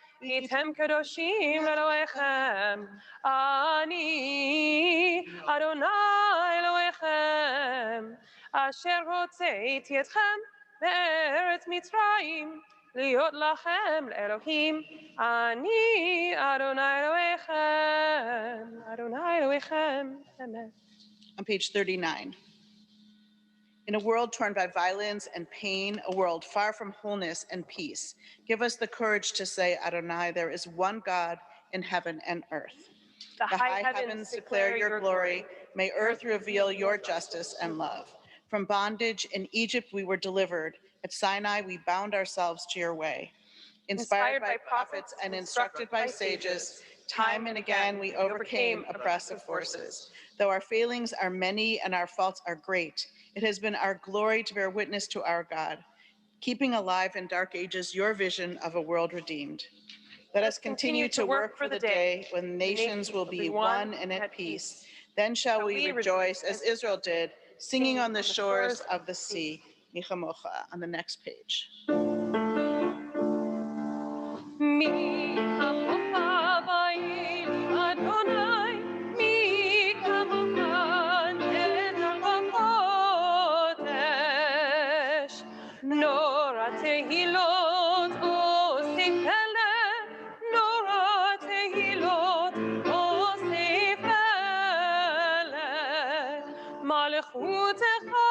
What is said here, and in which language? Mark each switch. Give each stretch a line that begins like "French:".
Hebrew: הייתם קדושים לאלוהיכם, אני אדוני אלוהיכם, אשר הוצאתי אתכם מארץ מצרים, להיות לכם לאלוהים, אני אדוני אלוהיכם, אדוני אלוהיכם, אמן.
English: On page 39. In a world torn by violence and pain, a world far from wholeness and peace, give us the courage to say, Adonai, there is one God in heaven and earth. The The high heavens declare your glory. May earth reveal your justice and love. From bondage in Egypt we were delivered. At Sinai we bound ourselves to your way. Inspired by prophets and instructed by sages, time and again we overcame oppressive forces. Though our failings are many and our faults are great, it has been our glory to bear witness to our God, keeping alive in dark ages your vision of a world redeemed. Let us continue to work for the day when nations will be one and at peace. Then shall we rejoice as Israel did, singing on the shores of the sea. Michamocha, on the next page.
Hebrew: מי כמוך באל אדוני, מי כמוך נטע בקודש, נורא תהילות עושה פלא, נורא תהילות עושה פלא, מלכותך